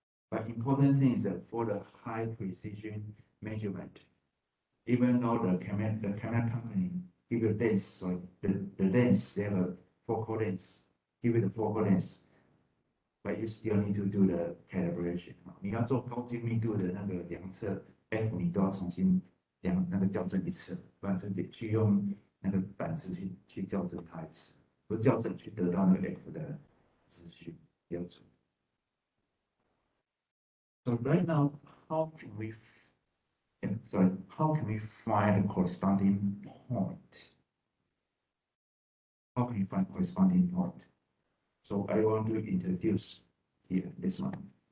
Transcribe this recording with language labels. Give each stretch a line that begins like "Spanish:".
English: But important thing is that for the high precision measurement, even though the camera company give you lens, so the lens they have four coordinates, give you the four coordinates, but you still need to do the calibration.
Chinese: 你要做高精密度的那个量测 F， 你都要重新那个校正一次，不然就得去用那个板子去校正它一次，不校正去得到那个 F 的资讯标准。
English: So right now, how can we find the corresponding point? How can you find corresponding point? So I want to introduce here this one.